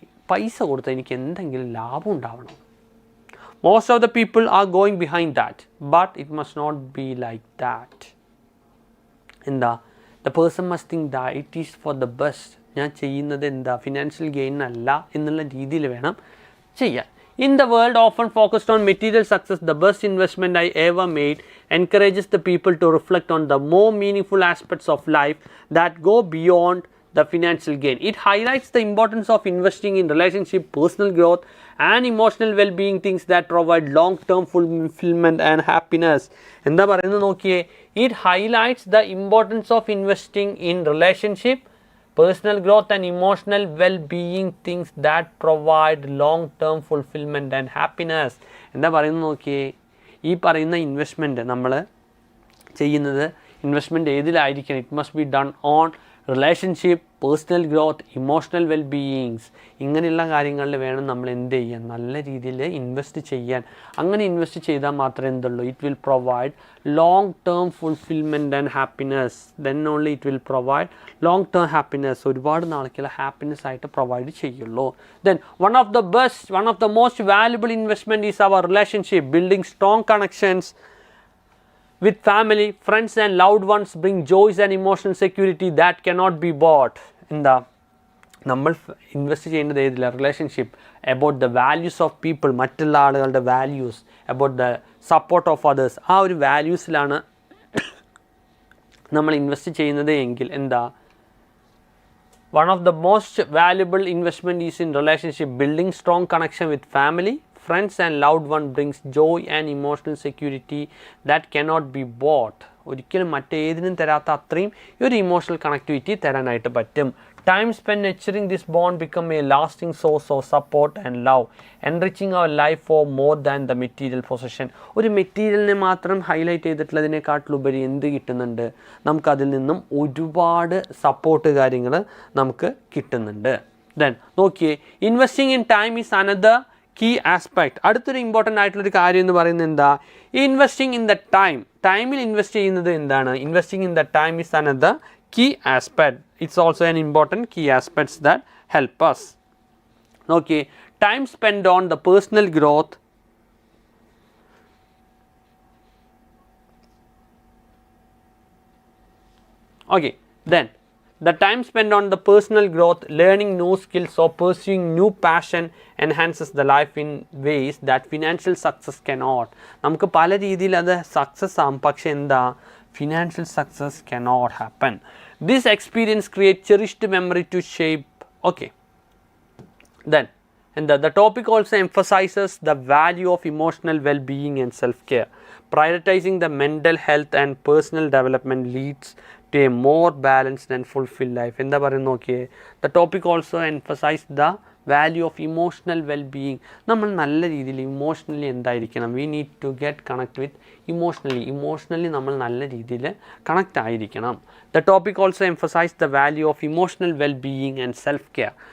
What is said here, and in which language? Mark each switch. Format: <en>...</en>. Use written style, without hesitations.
<ml>പൈസ കൊടുത്താൽ എനിക്ക് എന്തെങ്കിലും ലാഭം ഉണ്ടാവണം.</ml> <en>Most of the people are going behind that, but it must not be like that. എന്താ? The person must think that it is for the best.</en> <ml>ഞാൻ ചെയ്യുന്നത് എന്താ? ഫിനാൻഷ്യൽ ഗെയിൻ അല്ല എന്നുള്ള രീതിയിൽ വേണം ചെയ്യാൻ.</ml> <en>In the world often focused on material success, the best investment I ever made encourages the people to reflect on the more meaningful aspects of life that go beyond the financial gain. It highlights the importance of investing in relationship, personal growth and emotional well-being, things that provide long-term fulfillment and happiness.</en> <ml>എന്താ പറയുന്നത് നോക്കിയേ,</ml> <en>it highlights the importance of investing in relationship, Personal growth and emotional well-being things that provide long-term fulfillment and happiness.</en> <ml>എന്താ പറയുന്നത് നോക്കിയേ, ഈ പറയുന്ന investment നമ്മൾ ചെയ്യുന്നത് investment ഏതിലായിരിക്കണം?</ml> <en>It must be done on relationship, personal growth, emotional wellbeings.</en> <ml>ഇങ്ങനെയുള്ള കാര്യങ്ങളിൽ വേണം നമ്മൾ എന്ത് ചെയ്യാൻ, നല്ല രീതിയിൽ ഇൻവെസ്റ്റ് ചെയ്യാൻ. അങ്ങനെ ഇൻവെസ്റ്റ് ചെയ്താൽ മാത്രമേ എന്തുള്ളൂ,</ml> <en>It will provide long term fulfilment and happiness. Then only it will provide long term happiness.</en> <ml>ഒരുപാട് നാളേക്കുള്ള ഹാപ്പിനെസ് ആയിട്ട് പ്രൊവൈഡ് ചെയ്യുള്ളൂ.</ml> <en>Then one of the most valuable investment is our relationship. Building strong connections with family, friends and loved ones bring joys and emotional security that cannot be bought.</en> <ml>എന്താ നമ്മൾ invest ചെയ്യേണ്ടത് ഏതില്ല? Relationship,</ml> <en>about the values of people,</en> <ml>മറ്റുള്ള ആളുകളുടെ values,</ml> <en>About the support of others.</en> <ml>ആ ഒരു വാല്യൂസിലാണ് നമ്മൾ invest ചെയ്യുന്നത് എങ്കിൽ എന്താ,</ml> <en>one of the most valuable investment is in relationship. Building strong connection with family, friends and loved one brings joy and emotional security that cannot be bought.</en> <ml>ഒരിക്കലും മറ്റേതിനും തരാത്ത അത്രയും ഈ ഒരു ഇമോഷണൽ കണക്ടിവിറ്റി തരാനായിട്ട് പറ്റും.</ml> <en>Time spent nurturing this bond become a lasting source of support and love, enriching our life for more than the material possession.</en> <ml>ഒരു മെറ്റീരിയലിനെ മാത്രം ഹൈലൈറ്റ് ചെയ്തിട്ടുള്ളതിനെക്കാട്ടിലുപരി എന്ത് കിട്ടുന്നുണ്ട്, നമുക്കതിൽ നിന്നും ഒരുപാട് സപ്പോർട്ട് കാര്യങ്ങൾ നമുക്ക് കിട്ടുന്നുണ്ട്.</ml> <en>Then നോക്കിയേ, investing in time is another key aspect.</en> <ml>അടുത്തൊരു ഇമ്പോർട്ടൻ്റ് ആയിട്ടുള്ളൊരു കാര്യം എന്ന് പറയുന്നത് എന്താ,</ml> <en>Investing in the time.</en> <ml>ടൈമിൽ ഇൻവെസ്റ്റ് ചെയ്യുന്നത് എന്താണ്,</ml> <en>Investing in the time is another key aspect. It's also an important key aspects that help us. Okay, time spent on the personal growth, okay, then the time spent on the personal growth, learning new skills or pursuing new passion enhances the life in ways that financial success cannot.</en> <ml>നമുക്ക് പല രീതിയിൽ അത് success ആവും, പക്ഷെ എന്താ,</ml> <en>financial success cannot happen. This experience creates cherished memory to shape. Okay, then and the topic also emphasizes the value of emotional well-being and self-care. Prioritizing the mental health and personal development leads to a more balanced and fulfilled life.</en> <ml>എന്താ പറയുന്നത് നോക്കിയേ,</ml> <en>the topic also emphasizes the value of emotional wellbeing.</en> <ml>നമ്മൾ നല്ല രീതിയിൽ emotionally എന്തായിരിക്കണം,</ml> <en>we need to get connect with emotionally</en> <ml>നമ്മൾ നല്ല രീതിയിൽ കണക്റ്റ് ആയിരിക്കണം.</ml> <en>The topic also emphasize the value of emotional wellbeing and self care.</en>